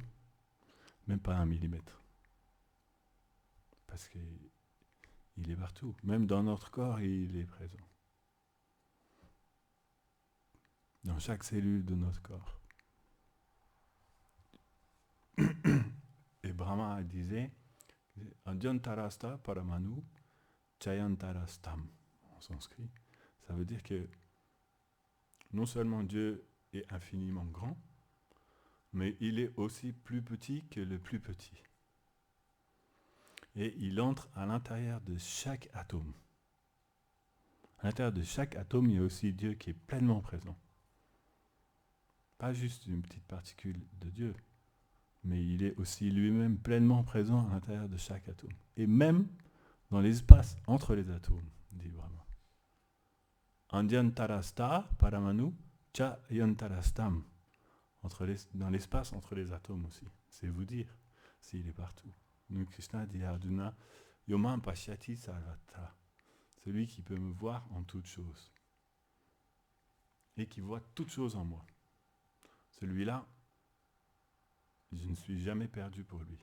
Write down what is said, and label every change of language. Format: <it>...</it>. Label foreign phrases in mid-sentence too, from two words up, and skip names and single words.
<fr>Même pas 1 millimètre. Parce qu'il est partout. Même dans notre corps, il est présent. Dans chaque cellule de notre corps. Et Brahma disait</fr> <sa>अण्डान्तरस्थ परमाणुचयान्तरस्थम्</sa> <fr>en sanskrit. Ça veut dire que non seulement Dieu est infiniment grand, mais il est aussi plus petit que le plus petit. Et il entre à l'intérieur de chaque atome. À l'intérieur de chaque atome, il y a aussi Dieu qui est pleinement présent. Pas juste une petite particule de Dieu, mais il est aussi lui-même pleinement présent à l'intérieur de chaque atome. Et même dans l'espace entre les atomes, dit Brahma.</fr> <sa>अण्डान्तरस्थ परमाणुचयान्तरस्थम्.</sa> <fr>Dans l'espace entre les atomes aussi. C'est vous dire s'il est partout. Donc Krishna dit à Arjuna,</fr> <sa>यो मां पश्यति सर्वत्र.</sa> <fr>Celui qui peut me voir en toutes choses. Et qui voit toutes choses en moi. Celui-là, je ne suis jamais perdu pour lui.</fr>